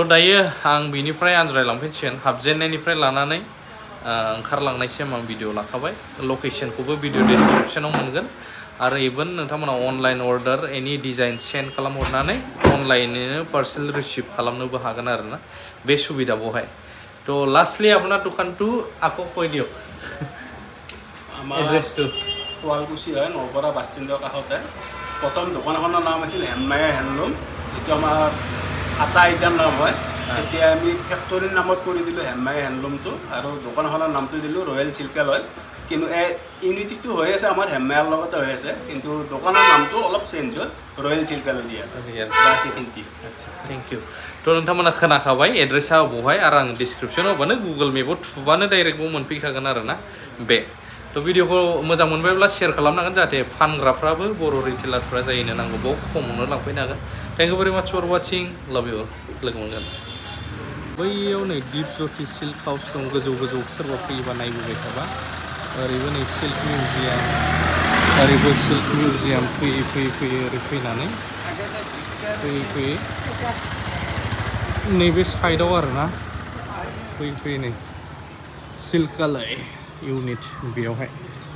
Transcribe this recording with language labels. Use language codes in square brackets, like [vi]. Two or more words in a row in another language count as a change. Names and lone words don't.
[brx] दायो आं बिनिफ्राय आनज्रायलांफिनसिगोन हाबजेननायनिफ्राय लानानै ओंखारलांनायसिम आं भिडिअ लाखाबाय लकेसनखौबो [en] video description [brx] मोनगोन आरो इभेन नोंथांमोना [en] online order any design send [brx] खालामहरनानै अनलाइननो पार्सेल रिसिभ खालामनोबो हागोन आरोना बे सुबिदा बहाय थ' लास्टलि [as] আপোনাৰ দোকানটো আকৌ কৈ দিয়ক এড্ৰেছটো শুৱালকুছি হয় নলপৰা বাছ ষ্টেণ্ডৰ কাষতে প্ৰথম দোকানখনৰ নাম আছিল হেমমায়া হেণ্ডলুম যিটো আমাৰ আটা আইটাৰ নাম হয় এতিয়া আমি ফেক্টৰীৰ নামত কৰি দিলোঁ হেমমায়া হেণ্ডলুমটো আৰু দোকানখনৰ নামটো দিলোঁ ৰয়েল চিল্কালয় কিন্তু এই ইউনিটিটো হৈ আছে আমাৰ হেমমায়াৰ লগতে হৈ আছে কিন্তু দোকানৰ নামটো অলপ চেঞ্জ হ'ল ৰয়েল চিল্কালয় দিয়া বাছ এইখিনিতে [en] thank you [brx] थ' नोंथांमोना खोनाखाबाय एड्रेसा बहाय आरो आं डिसक्रिपशनाव होबानो गुगल मेपाव थुबानो डाइरेक्ट मोनफैखागोन आरोना बे थ' भिडिअखौ मोजां मोनबायब्ला शेयार खालामनांगोन जाहाथे फानग्राफ्राबो बर' रिटेलारफ्रा जायनो नांगौ बाव खमावनो लांफैनो हागोन [en] thank you very much for watching love you [brx] लोगो मोनगोन बैयाव नै दिप ज्योति सिल्क हाउस दं गोजौ सोरबा फैयोबा नायबोबाय थाबा ओरैबो नै सिल्क मिउजियाम ओरैबो सिल्क मिउजियाम फैयै ओरै फैनानै फैयै नैबे साइडआव आरोना फैयै नै सिल्कालय इउनिट बेयावहाय